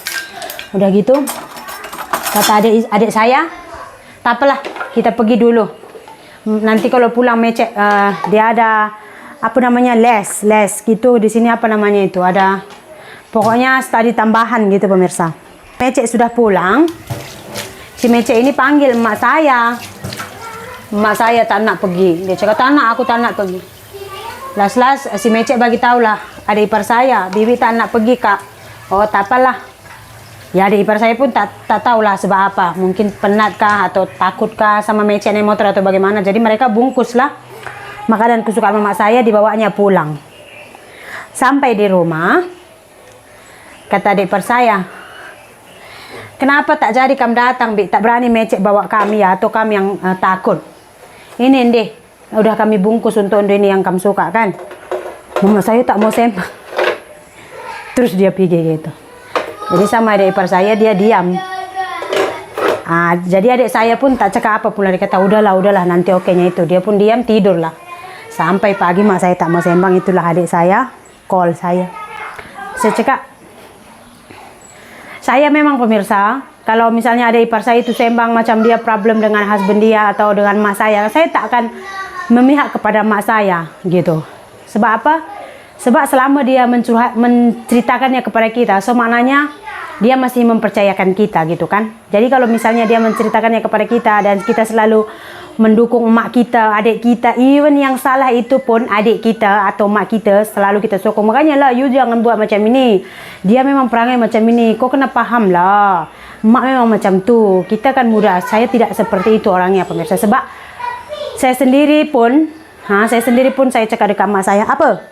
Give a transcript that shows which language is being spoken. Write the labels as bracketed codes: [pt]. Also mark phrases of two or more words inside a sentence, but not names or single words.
[ms] Udah gitu kata adik saya, tak apalah kita pergi dulu. [id] Nanti kalau pulang Mece dia ada apa namanya les gitu di sini, apa namanya itu, ada pokoknya studi tambahan gitu pemirsa. [ms] Mece sudah pulang. Si Mece ini panggil emak saya. Emak saya tak nak pergi. Dia cakap tak nak, aku tak nak pergi. Las si Mece bagi tahu lah adik ipar saya, Bibi tak nak pergi kak. Oh tak apalah. Ya adik ipar saya pun tak tahu lah sebab apa. Mungkin penat kah atau takut kah sama Mece naik motor atau bagaimana. Jadi mereka bungkus lah makanan kesukaan mama saya, dibawanya pulang. Sampai di rumah kata adik ipar saya, kenapa tak jadi kamu datang, Bi? Tak berani Mece bawa kami ya, atau kami yang takut. Ini deh, udah kami bungkus untuk ini yang kamu suka kan. Mama saya tak mau sembang. Terus dia pergi gitu. Jadi sama adik ipar saya dia diam. Jadi adik saya pun tak cakap apa pula, dia kata udahlah nanti okenya itu. Dia pun diam tidur lah. Sampai pagi mak saya tak mau sembang, itulah adik saya call saya. Saya cakap, saya memang pemirsa, kalau misalnya ada ipar saya itu sembang macam dia problem dengan husband dia atau dengan mak saya tak akan memihak kepada mak saya gitu. Sebab apa? Sebab selama dia menceritakannya kepada kita, so maknanya dia masih mempercayakan kita gitu kan. Jadi kalau misalnya dia menceritakannya kepada kita dan kita selalu mendukung emak kita, adik kita, even yang salah itu pun adik kita atau emak kita, selalu kita sokong. Makanya lah, you jangan buat macam ini. Dia memang perangai macam ini, kau kena paham lah. Emak memang macam tu. Kita kan muda, saya tidak seperti itu orangnya pemirsa. Sebab saya sendiri pun saya cakap dekat emak saya, apa?